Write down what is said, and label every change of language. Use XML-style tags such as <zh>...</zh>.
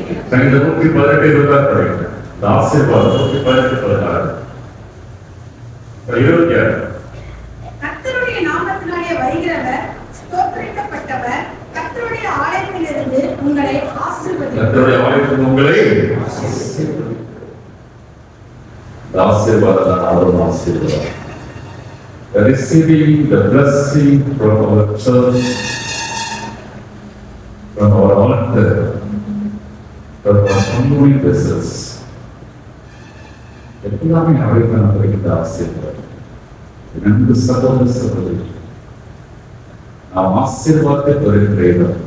<ta>சங்கீதம் 118 படிக்கிற இந்த ஆசீர்வாதம் 118 26. கர்த்தருடைய நாமத்தினாலே வருகிறவர் ஸ்தோத்திரிக்கப்பட்டவர், கர்த்தருடைய ஆலயத்திலிருந்து உங்களை ஆசீர்வதிப்பார். கர்த்தருடைய ஆலயத்திலிருந்து உங்களை ஆசீர்வாதம். ஆசீர்வாதம்.</ta> <en>Receiving the blessing from our church, from our altar, from our humbling vessels.</en> <ta>எல்லாமே அவைகள் நமக்கு ஆசீர்வாதம். நன்கு சகோதரி நாம் ஆசீர்வாதத்தை பெறுகிறோம்.</ta>